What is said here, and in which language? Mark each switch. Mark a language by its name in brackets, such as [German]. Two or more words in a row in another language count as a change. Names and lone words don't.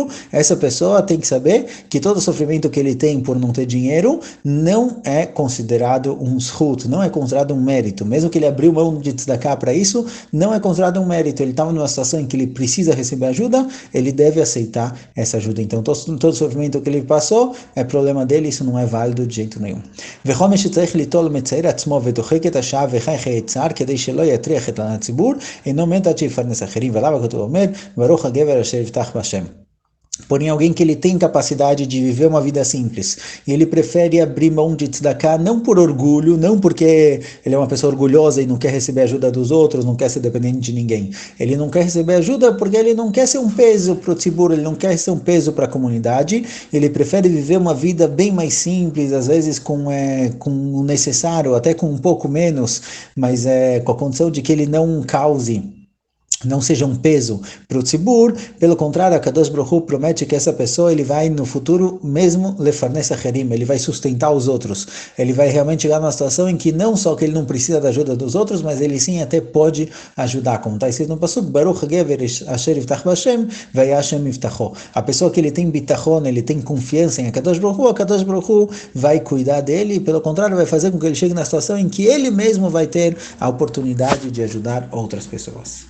[Portuguese] Essa pessoa tem que saber que todo o sofrimento que ele tem por não ter dinheiro não é considerado um zhut, não é considerado um mérito. Mesmo que ele abriu mão de tzedakah para isso, não é considerado um mérito. Ele estava numa situação em que ele precisa receber ajuda, ele deve aceitar essa ajuda. Então, todo sofrimento que ele passou é problema dele, isso não é válido de jeito nenhum. [Hebrew] וכל מי שצריך ליטול מצער עצמו ודוחק את השעה וחי חיי צער כדי שלא יטריח את הציבור, אינו מת עד שיפרנס אחרים, ועליו הכתוב אומר, ברוך הגבר אשר יבטח בהשם. [Portuguese] Porém, alguém que ele tem capacidade de viver uma vida simples, e ele prefere abrir mão de tzedakah não por orgulho, não porque ele é uma pessoa orgulhosa e não quer receber ajuda dos outros, não quer ser dependente de ninguém. Ele não quer receber ajuda porque ele não quer ser um peso para o tzibur, ele não quer ser um peso para a comunidade, ele prefere viver uma vida bem mais simples, às vezes com o necessário, até com um pouco menos, mas com a condição de que ele não cause, não seja um peso para o tzibur. Pelo contrário, a [Hebrew] קדוש ברוך הוא [Portuguese] promete que essa pessoa, ele vai no futuro mesmo [Hebrew] לפרנס אחרים, [Portuguese] ele vai sustentar os outros, ele vai realmente chegar numa situação em que não só que ele não precisa da ajuda dos outros, mas ele sim até pode ajudar, como está escrito no Pasuk, [Hebrew] ברוך גבר אשר יבטח בה' והיה ה' מבטחו. [Portuguese] A pessoa que ele tem bitachon, ele tem confiança em a [Hebrew] קדוש ברוך הוא [Portuguese] vai cuidar dele, e pelo contrário, vai fazer com que ele chegue na situação em que ele mesmo vai ter a oportunidade de ajudar outras pessoas.